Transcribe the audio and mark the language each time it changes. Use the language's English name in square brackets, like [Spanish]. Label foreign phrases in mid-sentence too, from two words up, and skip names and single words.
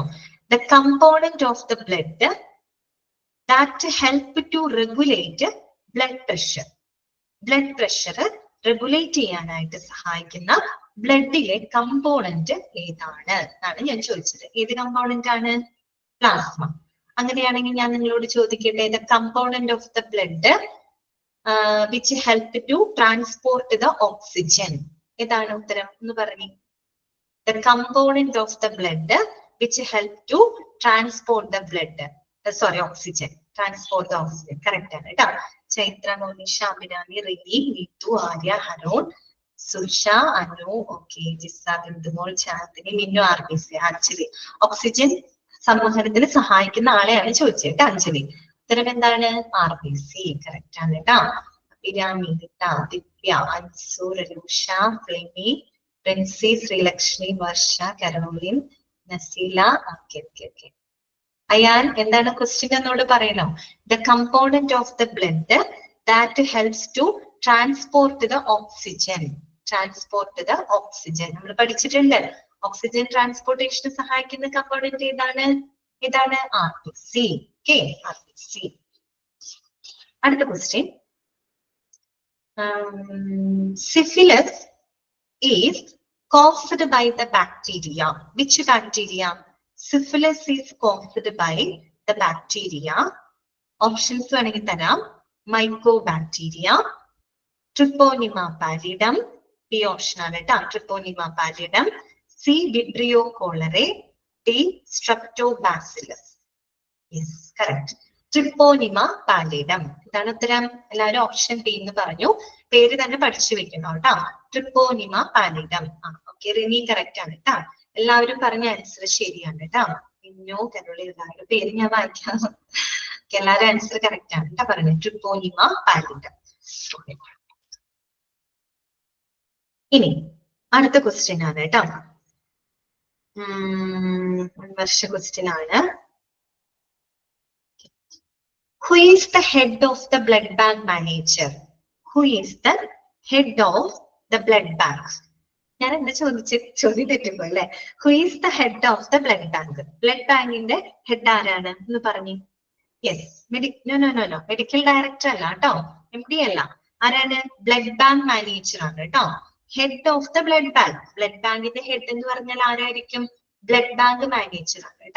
[English] the component of the blood that help to regulate blood pressure. blood pressure regulate [Malayalam] ചെയ്യാനായിട്ട് സഹായിക്കുന്ന ബ്ലഡിലെ കമ്പോണന്റ് ഏതാണ് എന്നാണ് ഞാൻ ചോദിച്ചത്. ഏത് കമ്പോണന്റ് ആണ്? പ്ലാസ്മ. അങ്ങനെയാണെങ്കിൽ ഞാൻ നിങ്ങളോട് ചോദിക്കട്ടെ, [English] the component of the blood which help to transport the oxygen. [Malayalam] ഏതാണ് ഉത്തരം? എന്ന് പറഞ്ഞു. [English] The component of the blood which help to transport the blood. Oxygen. Transport the oxygen. Correct [Malayalam] ആണ് കേട്ടോ. ചൈത്ര, മോനിഷ, അഭിരാമി, റിനി, നീതു, ആര്യ, ഹരോൺ, സുഷ, അനു, ഓക്കെ, ജിസ, ബിന്ദുമോൾ, ചാന്ദിനി, മിന്നു, RBC. അഞ്ജലി. ഓക്സിജൻ സംവഹനത്തിന് സഹായിക്കുന്ന ആളെയാണ് ചോദിച്ചത് കേട്ടോ. അഞ്ജലി. ഉത്തരം എന്താണ്? RBC. കറക്റ്റ് ആണ് കേട്ടോ. അഭിരാമി, ദിവ്യ, അൻസു, രൂഷ, പ്രിമി, പ്രിൻസി, ശ്രീലക്ഷ്മി, വർഷ, കരോളിൻ, നസീല, ഓക്കെ. അയാൻ, എന്താണ് ക്വസ്റ്റ്യൻ എന്നോട് പറയണോ? [English] the component of the blood that helps to transport the oxygen. Transport the oxygen. [Malayalam] നമ്മൾ പഠിച്ചിട്ടുണ്ട് ഓക്സിജൻ ട്രാൻസ്പോർട്ടേഷന് സഹായിക്കുന്ന കമ്പോണന്റ് ഏതാണ്? ഇതാണ് RBC. Okay, RBC. അടുത്ത ക്വസ്റ്റ്യൻ. [English] Syphilis is caused by the bacteria. Which bacteria? Syphilis is caused by the bacteria. [Malayalam] Options വേണമെങ്കിൽ തരാം. Mycobacteria, Treponema pallidum, B option ആണ് ട്ടോ. [English] Treponema pallidum, C Vibrio cholerae, D Streptobacillus. Yes, correct. Treponema pallidum. [Malayalam] ഇതാണ് ഉത്തരം. എല്ലാവരും ഓപ്ഷൻ ബി എന്ന് പറഞ്ഞു. പേര് തന്നെ പഠിച്ചു വെക്കണം കേട്ടോ. Treponema pallidum. ഓക്കെ, റിനി കറക്റ്റ് ആണ് കേട്ടോ. എല്ലാവരും പറഞ്ഞ ആൻസർ ശരിയാണ് കേട്ടോ. ഇന്നോ കരോളി എല്ലാവരുടെ പേര് ഞാൻ വായിക്കാം. എല്ലാവരും ആൻസർ കറക്റ്റ് ആണ് കേട്ടോ പറഞ്ഞത്. Treponema pallidum. ഇനി അടുത്ത ക്വസ്റ്റ്യൻ ആണ് കേട്ടോ. വർഷ ക്വസ്റ്റ്യൻ ആണ്. [English] Who is the head of the blood bank manager? Who is the head of the blood bank? [Malayalam] ഞാൻ എന്താ ചോദ്യം തെറ്റുമ്പോ അല്ലെ? [English] Who is the head of the blood bank? [Malayalam] ബ്ലഡ് ബാങ്കിന്റെ ഹെഡ് ആരാണ് എന്ന് പറഞ്ഞു. [English] yes, no medical director [Malayalam] അല്ല കേട്ടോ, MD അല്ല. ആരാണ്? [English] blood bank manager [Malayalam] ആണ് കേട്ടോ. [English] head of the blood bank. [Malayalam] ബ്ലഡ് ബാങ്കിന്റെ ഹെഡ് എന്ന് പറഞ്ഞാൽ ആരായിരിക്കും? [English] blood bank manager [Malayalam] ആണ് കേട്ടോ.